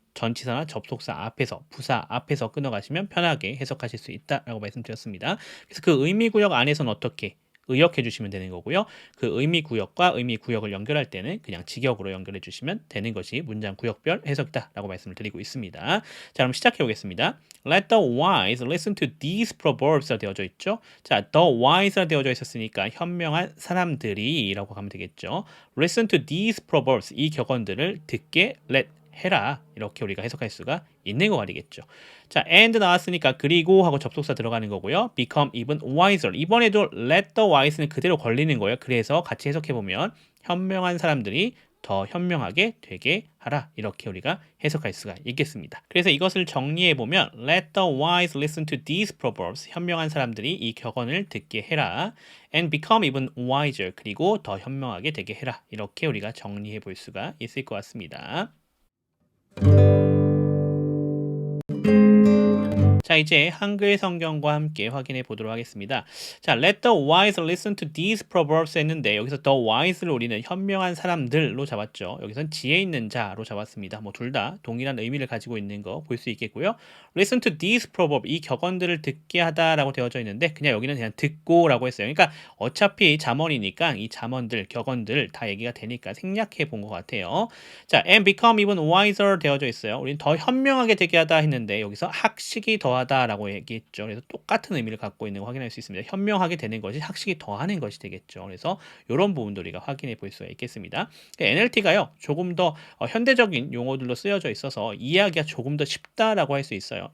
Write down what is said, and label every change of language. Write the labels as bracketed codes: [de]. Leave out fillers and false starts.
[ko] 전치사나 접속사 앞에서, 부사 앞에서 끊어가시면 편하게 해석하실 수 있다라고 말씀드렸습니다. 그래서 그 의미 구역 안에서는 어떻게? 의역해 주시면 되는 거고요. 그 의미 구역과 의미 구역을 연결할 때는 그냥 직역으로 연결해 주시면 되는 것이 문장 구역별 해석이다라고 말씀을 드리고 있습니다. 자, 그럼 시작해 보겠습니다. [en] Let the wise listen to these proverbs가 [ko] 되어져 있죠. 자, the wise가 되어져 있었으니까 현명한 사람들이라고 가면 되겠죠. [en] Listen to these proverbs, [ko] 이 격언들을 듣게 let 해라, 이렇게 우리가 해석할 수가 있는 거가 되겠죠. 자, and 나왔으니까 그리고 하고 접속사 들어가는 거고요. [en] become even wiser, [ko] 이번에도 [en] let the wise는 [ko] 그대로 걸리는 거예요. 그래서 같이 해석해 보면 현명한 사람들이 더 현명하게 되게 하라, 이렇게 우리가 해석할 수가 있겠습니다. 그래서 이것을 정리해 보면 [en] let the wise listen to these proverbs, [ko] 현명한 사람들이 이 격언을 듣게 해라. [en] and become even wiser, [ko] 그리고 더 현명하게 되게 해라, 이렇게 우리가 정리해 볼 수가 있을 것 같습니다. 자, 이제 한글 성경과 함께 확인해 보도록 하겠습니다. 자, [en] let the wise listen to these proverbs [ko] 했는데 여기서 the wise를 우리는 현명한 사람들로 잡았죠. 여기선 지혜 있는 자로 잡았습니다. 뭐 둘 다 동일한 의미를 가지고 있는 거 볼 수 있겠고요. [en] listen to these proverbs, [ko] 이 격언들을 듣게 하다라고 되어져 있는데 그냥 여기는 그냥 듣고라고 했어요. 그러니까 어차피 잠언이니까 이 잠언들, 격언들 다 얘기가 되니까 생략해 본 것 같아요. [en] 자, and become even wiser [ko] 되어져 있어요. 우리는 더 현명하게 되게 하다 했는데 여기서 학식이 더하다라고 얘기했죠. 그래서 똑같은 의미를 갖고 있는 거 확인할 수 있습니다. 현명하게 되는 것이 학식이 더하는 것이 되겠죠. 그래서 이런 부분도 우리가 확인해 볼 수가 있겠습니다. NLT가요, 조금 더 현대적인 용어들로 쓰여져 있어서 이해하기가 조금 더 쉽다라고 할 수 있어요.